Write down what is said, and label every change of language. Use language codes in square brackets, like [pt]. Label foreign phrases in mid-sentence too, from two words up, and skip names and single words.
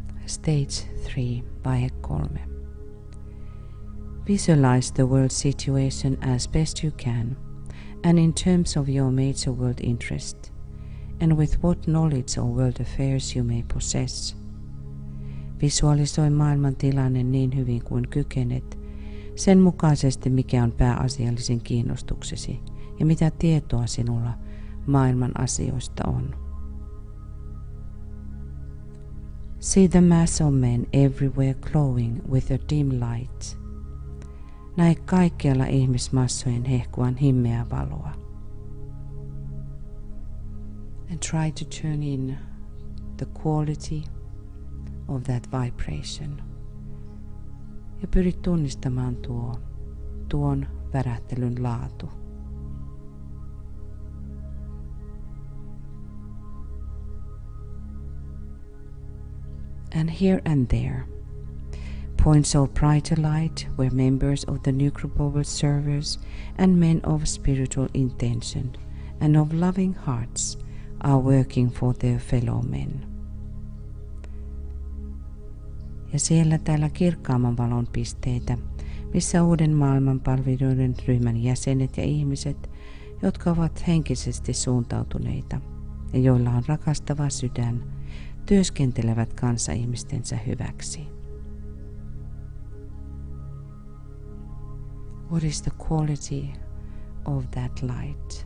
[en] Stage 3, vaihe 3. Visualize the world situation as best you can, and in terms of your major world interest, and with what knowledge of world affairs you may possess. [fi] Visualisoi maailman tilanne niin hyvin kuin kykenet, sen mukaisesti mikä on pääasiallisin kiinnostuksesi ja mitä tietoa sinulla maailman asioista on. [en] See the mass of men everywhere glowing with a dim light. [fi] Näe kaikkialla ihmismassojen hehkuvan himmeää valoa. [en] And try to turn in the quality of that vibration. [fi] Ja pyri tunnistamaan tuon värähtelyn laatu. [en] And here and there, points of brighter light where members of the new group of servers and men of spiritual intention and of loving hearts are working for their fellow men. [fi] Ja siellä täällä kirkkaamman valon pisteitä, missä uuden maailmanpalveluiden ryhmän jäsenet ja ihmiset, jotka ovat henkisesti suuntautuneita ja joilla on rakastava sydän, työskentelevät kanssaihmistensä hyväksi. [en] What is the quality of that light?